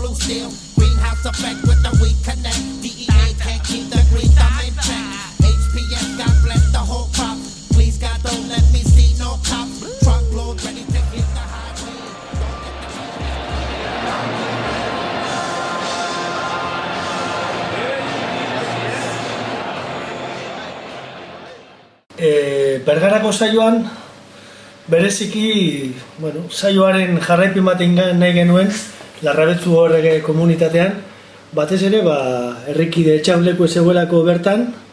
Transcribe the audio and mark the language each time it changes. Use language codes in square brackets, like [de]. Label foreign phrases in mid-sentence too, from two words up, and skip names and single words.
[en] deal. Greenhouse effect with the weak connect. DEA can't keep the green thumb in check. HPS, God bless the whole crop. Please God don't let me see no cops. Truckload ready to hit the highway. [eu] Bergarako saioan bereziki, saioaren jarraipen bat nahi genuen Larrabetzu horrege komunitatean, batez ere, herrikide etxauleko zegoelako bertan,